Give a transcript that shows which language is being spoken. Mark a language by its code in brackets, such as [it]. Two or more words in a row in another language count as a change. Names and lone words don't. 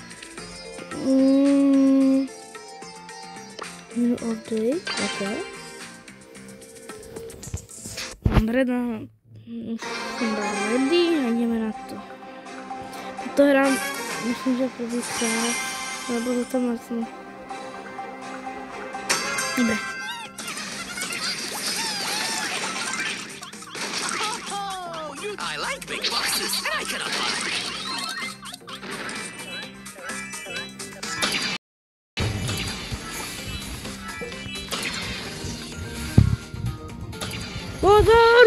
[en] Update, ok. [sk] Dobre, no. Som ready a ideme na to. Toto hrám, myslím, že prvýkrát, lebo to tam vlastne. Dobre. [en] I like big boxes, and I cannot buy. [sk] Pozor!